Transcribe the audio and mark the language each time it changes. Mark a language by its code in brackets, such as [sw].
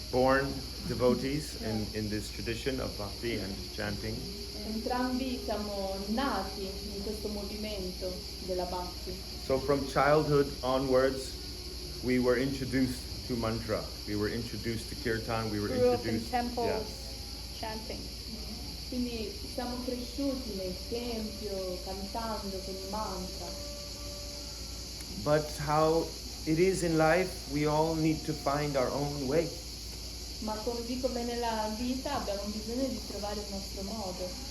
[en] born devotees in this tradition of bhakti and chanting. [it] Entrambi siamo nati in questo movimento della Bhakti. [en] So from childhood onwards, we were introduced to mantra. We were introduced to kirtan. We were Grew up in introduced. temples, chanting. [it] Quindi siamo cresciuti nel tempio cantando con i mantra. [en] But how it is in life, we all need to find our own way. [it] Ma come nella vita abbiamo bisogno di trovare il nostro modo.